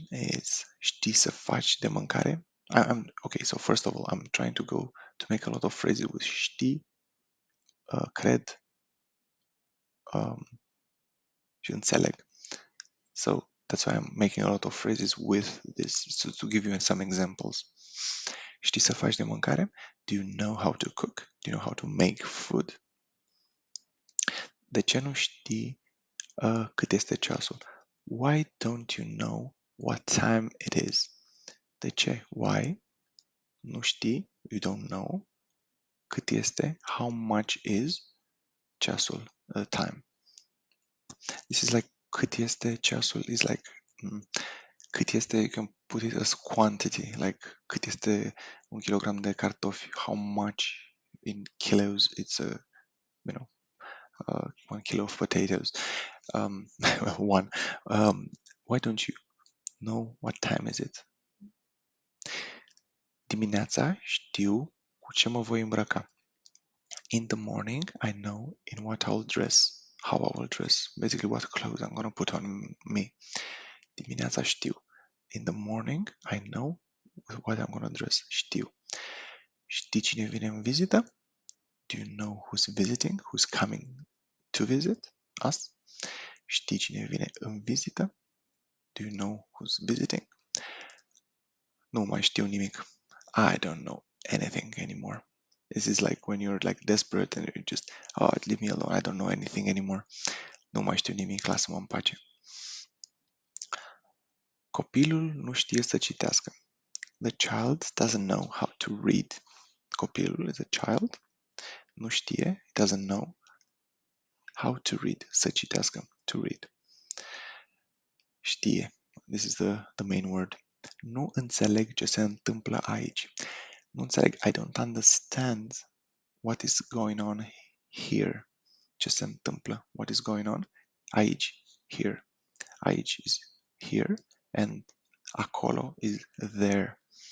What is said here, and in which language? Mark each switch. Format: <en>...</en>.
<en>It's</en> <ro>știi să faci de mâncare?</ro> <en>Okay, so first of all, I'm trying to make a lot of phrases with știi, cred, și înțeleg. So that's why I'm making a lot of phrases with this, so to give you some examples.</en> <ro>Știi să faci de mâncare?</ro> <en>Do you know how to cook? Do you know how to make food?</en> <ro>De ce nu știi cât este ceasul?</ro> <en>Why don't you know what time it is?</en> <ro>De ce?</ro> <en>Why?</en> <ro>Nu știi?</ro> <en>You don't know.</en> <ro>Cât este?</ro> <en>How much is ceasul? Time. This is like</en> <ro>cât este ceasul</ro> <en>is like Cât este, you can put it as quantity, like</en> <ro>cât este 1 kilogram de cartofi,</ro> <en>how much in kilos it's a, you know, 1 kilo of potatoes. One. Why don't you know what time is it?</en> <ro>Dimineața știu cu ce mă voi îmbrăca.</ro> <en>In the morning, I know in what I'll dress, how I will dress, basically what clothes I'm gonna put on me.</en> <ro>Dimineața știu.</ro> <en>In the morning, I know what I'm gonna dress.</en> <ro>Știu. Știi cine vine în vizită?</ro> <en>Do you know who's visiting? Who's coming to visit us?</en> <ro>Știi cine vine în vizită?</ro> <en>Do you know who's visiting?</en> <ro>Nu mai știu nimic.</ro> <en>I don't know anything anymore. This is like when you're like desperate and you're just, oh, leave me alone. I don't know anything anymore.</en> <ro>Nu mai știu nimic, lasă-mă în pace. Copilul nu știe să citească.</ro> <en>The child doesn't know how to read. Copilul is a child.</en> <ro>Nu știe,</ro> <en>doesn't know how to read.</en> <ro>Să citească,</ro> <en>to read.</en> <ro>Știe.</ro> <en>This is the main word.</en> <ro>Nu înțeleg ce se întâmplă aici. Nu înțeleg.</ro> <en>I don't understand what is going on here.</en> <ro>Ce se întâmplă?</ro> <en>What is going on? Aici. Here. Aici is here and acolo is there.</en>